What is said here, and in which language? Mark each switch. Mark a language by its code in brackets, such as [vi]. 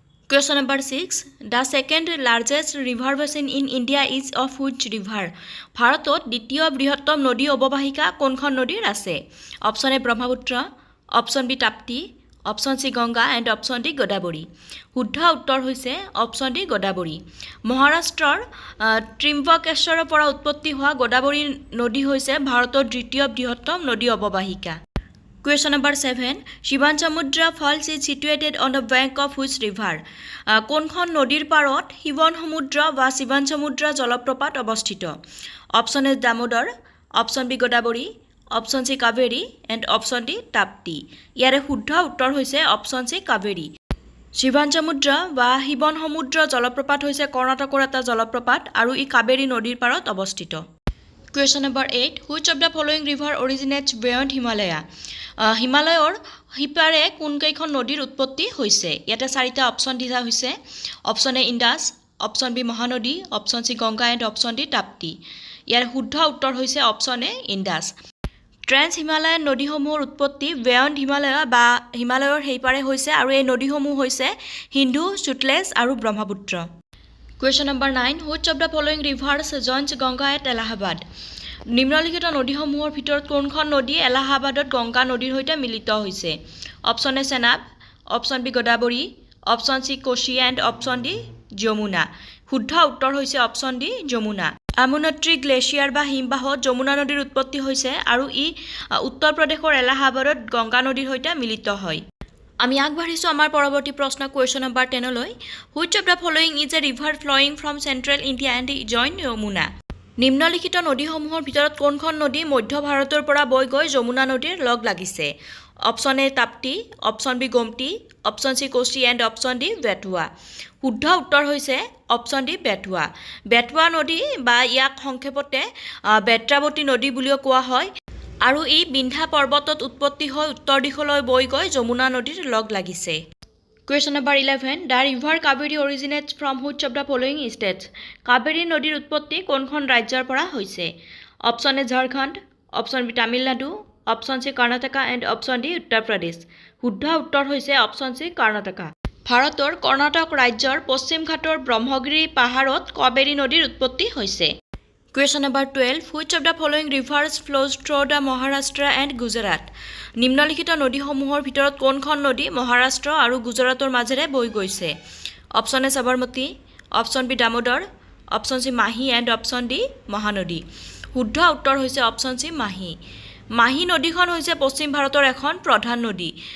[en] Question number 6. The second largest river basin in India is of which river? [as] ভাৰতত দ্বিতীয় বৃহত্তম নদী অৱবাহিকা কোনখন নদীৰ আছে? Option A Brahmaputra, option B Tapti, option C Ganga and option D Godavari. শুদ্ধ উত্তৰ হৈছে অপচন ডি গোদাবৰী। মহাৰাষ্ট্ৰৰ ত্ৰিম্বকেশ্বৰৰ পৰা উৎপত্তি হোৱা গোদাবৰী নদী হৈছে ভাৰতৰ দ্বিতীয় বৃহত্তম নদী অৱবাহিকা। [en] Question number 7. Shivanasamudra Falls is situated on the bank of which river? [as] কোনখন নদীৰ পাৰত শিৱনসমুদ্ৰ বা শিৱানসমুদ্ৰ জলপ্ৰপাত অৱস্থিত? Option A Damodar, option B Godavari, option C Kaveri and option D Tapti. ইয়াৰে শুদ্ধ উত্তৰ হৈছে অপচন সি কাবেৰী। শিৱানসমুদ্ৰ বা শিৱনসমুদ্ৰ জলপ্ৰপাত হৈছে কৰ্ণাটকৰ এটা জলপ্ৰপাত আৰু ই কাবেৰী নদীৰ পাৰত অৱস্থিত। [en] Question number 8. Which of the following river originates beyond Himalaya? [as] হিমালয়ৰ সিপাৰে কোনকেইখন নদীৰ উৎপত্তি হৈছে? ইয়াতে চাৰিটা অপচন দিয়া হৈছে option A Indus, option B Mahanadi, option C Ganga and option D Tapti. ইয়াৰ শুদ্ধ উত্তৰ হৈছে অপচন এ ইণ্ডাছ। ট্ৰেন্স হিমালয়ান নদীসমূহৰ উৎপত্তি বেয়ণ্ড হিমালয়া বা হিমালয়ৰ সেইপাৰে হৈছে আৰু এই নদীসমূহ হৈছে সিন্ধু, সুটলেজ আৰু Brahmaputra. [en] Question number 9. Which of the following rivers joins Ganga at Allahabad? [as] নিম্নলিখিত নদীসমূহৰ ভিতৰত কোনখন নদী এলাহাবাদত গংগা নদীৰ সৈতে মিলিত হৈছে? Option A Chenab, option B Godavari, option C Kosi and option D Yamuna. শুদ্ধ উত্তৰ হৈছে অপচন ডি যমুনা। আমুনত্ৰী গ্লেছিয়াৰ বা হিমবাহত যমুনা নদীৰ উৎপত্তি হৈছে আৰু ই উত্তৰ প্ৰদেশৰ এলাহাবাদত গংগা নদীৰ সৈতে মিলিত হয়। আমি আগবাঢ়িছোঁ আমাৰ পৰৱৰ্তী প্ৰশ্ন কুৱেশ্যন নম্বৰ 10 লৈ। [en] Which of the following is a river flowing from central India and join Yamuna? [as] নিম্নলিখিত নদীসমূহৰ ভিতৰত কোনখন নদী মধ্য ভাৰতৰ পৰা বৈ গৈ যমুনা নদীৰ লগ লাগিছে? Option A Tapti, option B Gomti, option C Kosi and option D বেটুৱা। শুদ্ধ উত্তৰ হৈছে অপচন ডি বেটুৱা। বেটুৱা নদী বা ইয়াক সংক্ষেপতে বেত্ৰাৱতী নদী বুলিও কোৱা হয় আৰু ই বিন্ধ্যা পৰ্বতত উৎপত্তি হৈ উত্তৰ দিশলৈ বৈ গৈ যমুনা নদীৰ লগ লাগিছে। [en] Question number 11. The river Kaveri originates from which of the following states? Kaveri [as] নদীৰ উৎপত্তি কোনখন ৰাজ্যৰ পৰা হৈছে? [en] Option A Jharkhand, Option B Tamil Nadu, Option C Karnataka and Option D Uttar Pradesh. [as] শুদ্ধ উত্তৰ হৈছে Option C Karnataka. ভাৰতৰ কৰ্ণাটক ৰাজ্যৰ পশ্চিম ঘাটৰ ব্ৰহ্মগিৰি পাহাৰত কাবেৰী নদীৰ উৎপত্তি হৈছে। [en] Question number 12. Which of the following rivers flows through the Maharashtra and Gujarat? [as] নিম্নলিখিত নদীসমূহৰ ভিতৰত কোনখন নদী মহাৰাষ্ট্ৰ আৰু গুজৰাটৰ মাজেৰে বৈ গৈছে? [en] Option A Sabarmati, Option B Damodar, Option C Mahi and Option D Mahanadi. [as] শুদ্ধ উত্তৰ হৈছে Option C Mahi. মাহি নদীখন হৈছে পশ্চিম ভাৰতৰ এখন প্ৰধান নদী।